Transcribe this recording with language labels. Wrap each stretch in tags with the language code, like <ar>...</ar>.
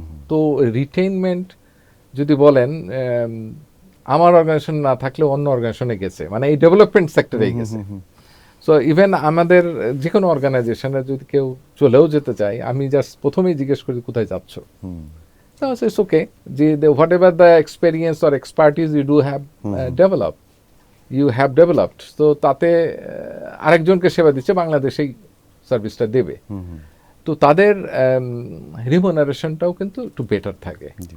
<bn>তো রিটেইনমেন্ট যদি বলেন, আমার অর্গানাইজেশন না থাকলে অন্য অর্গানাইজেশনে গেছে, মানে এই ডেভেলপমেন্ট সেক্টরেই গেছে। সো ইভেন আমাদের যে কোনো অর্গানাইজেশনে যদি কেউ চলেও যেতে চায়, আমি জাস্ট প্রথমেই জিজ্ঞেস করি কোথায় যাচ্ছ।</bn> <en>So it's okay. Whatever the experience or expertise you do have developed, you have developed,</en> <bn>তো তাতে আরেকজনকে সেবা দিচ্ছে, বাংলাদেশেই সার্ভিসটা দেবে, তো তাদের রিমুনারেশনটাও কিন্তু একটু বেটার থাকে।</bn>